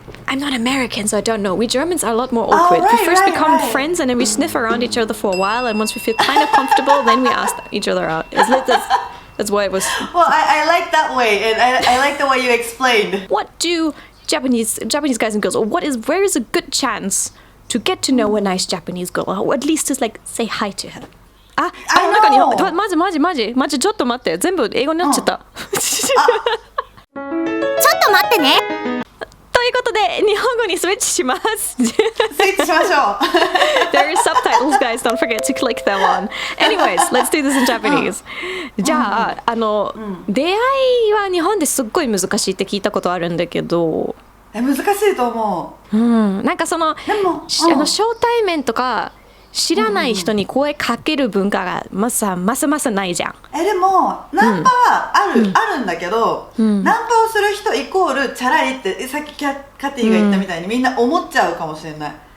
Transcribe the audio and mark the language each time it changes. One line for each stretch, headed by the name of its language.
English: I'm not American, so I don't know. We Germans are a lot more awkward. We first become friends, and then we sniff around each other for a while, and once we feel kind of comfortable, then we ask each other out. That's why it was. Well, I like that way, and I like the way you explained. What do Japanese guys and girls, or where is a good chance to get to know a nice Japanese girl, or at least just like say hi to her?
Japanese: 中にマジちょっと待って、全部英語になっちゃった。ちょっと待ってね。ということで日本語にスイッチします。スイッチしましょう。
English: There are subtitles, guys. Don't forget to click them on. Anyways, let's do this in Japanese.
Japanese: じゃあ、出会いは日本ですっごい難しいって聞いたことあるんだけど。難しいと思う。なんかその、初対面とか知らない人に声かける文化がまさないじゃん。でもナンパはあるんだけど、ナンパをする人イコールチャラいってさっきカティが言ったみたいにみんな思っちゃうかもしれない。